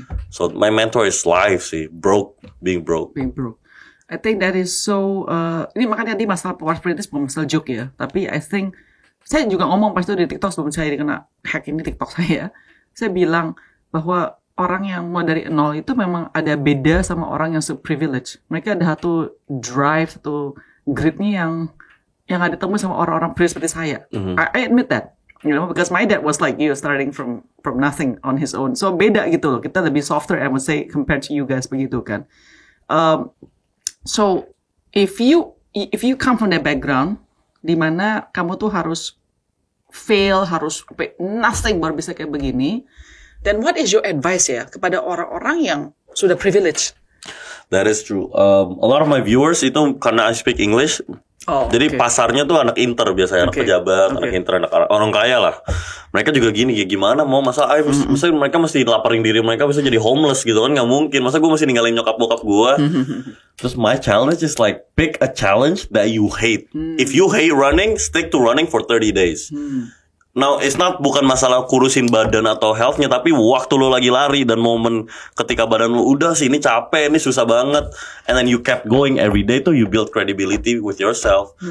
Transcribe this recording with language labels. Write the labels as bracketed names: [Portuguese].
[English] So my mentor is life [Indonesian] sih, [English] being broke. I think that is so. [Indonesian] Ini makanya tadi masalah power spiritus bukan masalah joke ya, tapi [English] I think [Indonesian] saya juga ngomong pas itu di TikTok sebelum saya kena hack ini TikTok saya bilang bahwa orang yang mau dari nol itu memang ada beda sama orang yang privilege. Mereka ada satu drive, satu gritnya yang ada temu sama orang-orang privilege seperti saya. [English] I admit that, because my dad was like you, starting from nothing on his own. [Indonesian] So beda gitu loh. Kita lebih [English] softer, I would say, compared to you guys [Indonesian] begitu kan. [English] So if you come from that background, [Indonesian] di mana kamu tuh harus fail, harus nothing baru bisa kayak begini. [English] Then what is your advice [Indonesian] ya kepada orang-orang yang sudah privilege? [English] That is true. A lot of my viewers [Indonesian] itu [English] karena I speak English. [Indonesian] Jadi pasarnya tuh anak inter biasanya, anak pejabat, anak inter, anak orang kaya lah. Mereka juga gini, ya gimana mau masa mereka mesti laparin diri mereka bisa jadi homeless gitu kan, nggak mungkin. Masa gue mesti ninggalin nyokap bokap gue. Terus [English] my challenge is like pick a challenge that you hate. If you hate running, stick to running for 30 days. Now, it's not [Indonesian] bukan masalah kurusin badan atau health-nya, tapi waktu lo lagi lari dan momen ketika badan lo udah sih ini capek, ini susah banget, [English] and then you kept going every day tuh you build credibility with yourself.